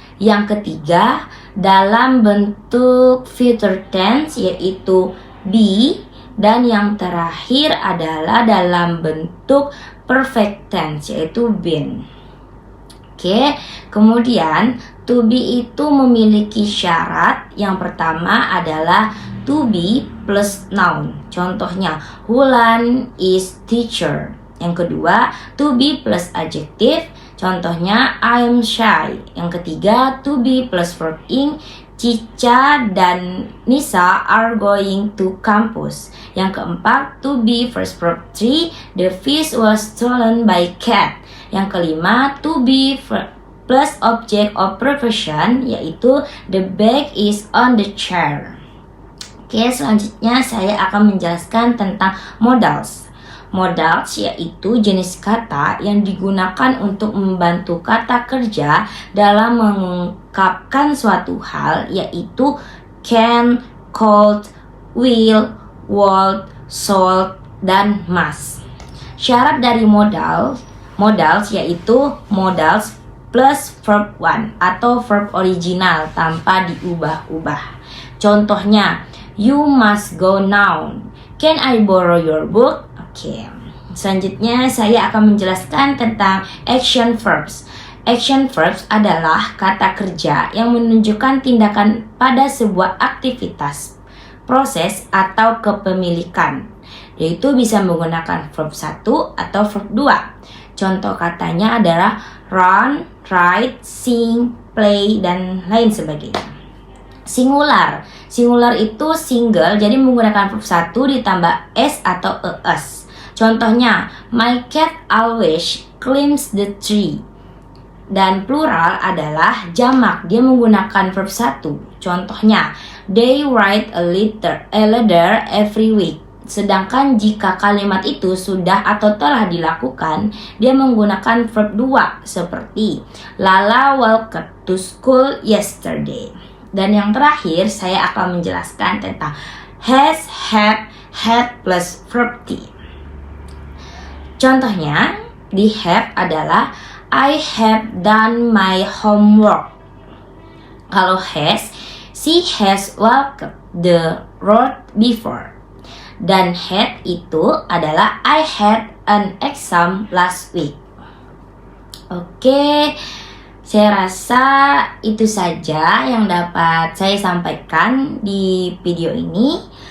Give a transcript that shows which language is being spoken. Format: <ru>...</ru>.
<id>Yang ketiga, dalam bentuk future tense, yaitu be. Dan yang terakhir adalah dalam bentuk perfect tense, yaitu been. Oke, kemudian to be itu memiliki syarat. Yang pertama adalah to be plus noun. Contohnya,</id> <en>Hulan is teacher.</en> <id>Yang kedua, to be plus adjective. Contohnya,</id> <en>I'm shy.</en> <id>Yang ketiga,</id> <en>to be plus verb ing. Cica dan Nisa are going to campus.</en> <id>Yang keempat,</id> <en>to be first verb 3. The fish was stolen by cat.</en> <id>Yang kelima,</id> <en>to be plus object of profession, yaitu the bag is on the chair.</en> <id>Oke, selanjutnya saya akan menjelaskan tentang modals. Modals yaitu jenis kata yang digunakan untuk membantu kata kerja dalam mengungkapkan suatu hal, yaitu can, could, will, would, should, dan must. Syarat dari modals yaitu modals plus verb 1 atau verb original tanpa diubah-ubah. Contohnya,</id> <en>you must go now. Can I borrow your book?</en> <id>Oke. Selanjutnya saya akan menjelaskan tentang</id> <en>action verbs.</en> <id>Action verbs adalah kata kerja yang menunjukkan tindakan pada sebuah aktivitas, proses, atau kepemilikan. Yaitu bisa menggunakan verb 1 atau verb 2. Contoh katanya adalah run, write, sing, play, dan lain sebagainya. Singular. Singular itu single, jadi menggunakan verb 1 ditambah s atau es. Contohnya,</id> <en>my cat always climbs the tree.</en> <id>Dan plural adalah jamak, dia menggunakan verb 1. Contohnya,</id> <en>they write a letter every week.</en> <id>Sedangkan jika kalimat itu sudah atau telah dilakukan, dia menggunakan verb 2 seperti</id> <en>Lala walked to school yesterday.</en> <id>Dan yang terakhir saya akan menjelaskan tentang has, have, had plus verb T. Contohnya di</id> <en>have</en> <id>adalah</id> <en>I have done my homework.</en> <id>Kalau</id> <en>has, she has walked the road before.</en> <id>Dan</id> <en>had</en> <id>itu adalah</id> <en>I had an exam last week.</en> <id>Oke, saya rasa itu saja yang dapat saya sampaikan di video ini.</id>